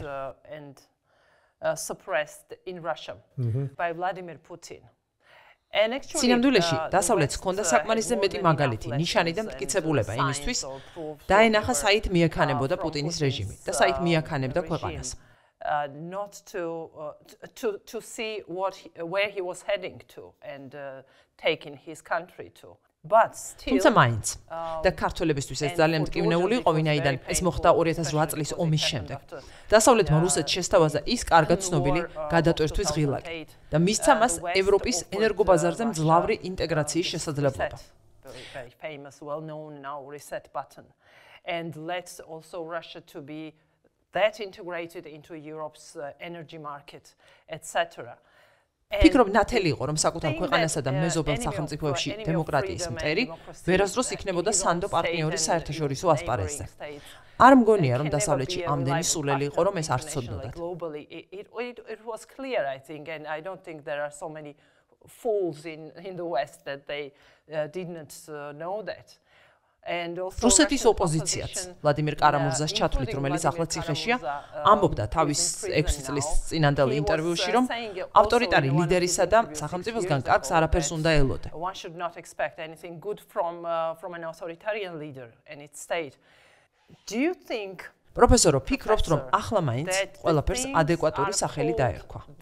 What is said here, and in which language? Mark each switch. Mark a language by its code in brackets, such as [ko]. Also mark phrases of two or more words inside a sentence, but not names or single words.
[en] Suppressed in Russia by Vladimir Putin. [ka] სინამდვილეში დასავლეთს ჰქონდა საკმარისზე მეტი მაგალითი, ნიშანი და მტკიცებულება იმისთვის, დაენახა საით მიექანებოდა პუტინის რეჟიმი და საით მიექანებდა ქვეყანას. [en] Not to see where he was heading to and taking his country to. [ka] თუმცა მაინც და ქართველებისთვის ეს ძალიან მტკივნეული იყო, ვინაიდან ეს მოხდა 2008 წლის ომის შემდეგ. დასავლეთმა რუსეთს შესთავაზა ის კარგად ცნობილი გადატვირთვის ღილაკი და მისცა მას ევროპის ენერგობაზარზე მძლავრი ინტეგრაციის შესაძლებლობა. [en] And let's also Russia to be that integrated into Europe's energy market, etc. [ka] ფიქრობ, ნათელი იყო, რომ საკუთარ ქვეყანასა და მეზობელ სახელმწიფოებში დემოკრატიის მტერი ვერასდროს იქნებოდა სანდო პარტნიორის საერთაშორისო ასპარეზზე. არ მგონია, რომ დასავლეთში ამდენი სულელი იყო, რომ ეს არ ცოდნოდათ. [en] It was clear, I think, and I don't think there are so many fools in the West that they didn't know that. [ka] რუსეთის ოპოზიციაც ვლადიმირ კარამურზას ჩათვლით, რომელიც ახლა ციხეშია, ამბობდა თავის 6 წლის წინანდელ ინტერვიუში, რომ ავტორიტარი ლიდერისა და სახელმწიფოსგან კარგს არაფერს უნდა ელოდა. პროფესორო, ფიქრობთ, რომ ახლა მაინც ყველაფერს ადეკვატური სახელი დაერქვა?